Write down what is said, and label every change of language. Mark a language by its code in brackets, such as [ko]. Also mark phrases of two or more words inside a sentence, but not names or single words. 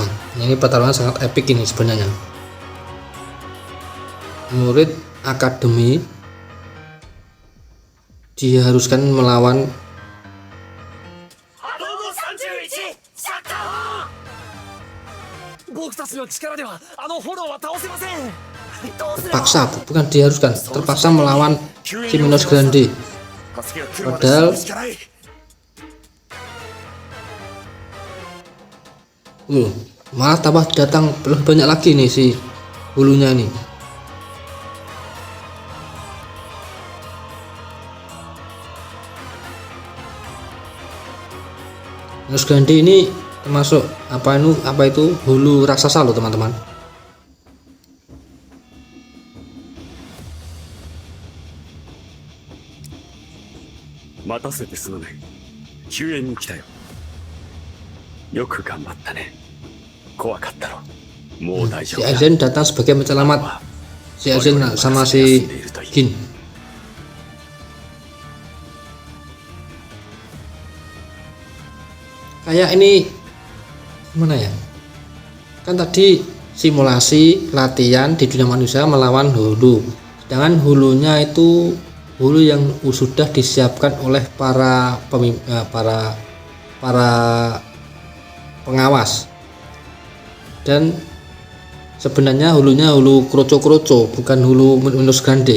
[id] Ini pertarungan sangat epic ini sebenarnya. Murid akademi diharuskan melawan [ja] 僕たちの力ではあのフォローは倒せません。どうすれば [id] terpaksa, bukan diharuskan, terpaksa melawan si Minos Grande. [ja] 助けが来るまで死ぬしかない。 [id] Malah tambah datang lebih banyak lagi nih si hulunya ini. Minos Grande ini termasuk apa itu hulu raksasa loh teman-teman. [ja] 待たせですのね. 救援に来たよ。よく頑張ったね. 怖かったろ。もう Si daijoubu. [id] Aizen datang sebagai penyelamat si Aizen sama si Gin. kayak ini gimana ya, kan tadi simulasi latihan di dunia manusia melawan hulu, sedangkan hulunya itu hulu yang sudah disiapkan oleh para pengawas, dan sebenarnya hulunya hulu kroco bukan hulu Minos Grande.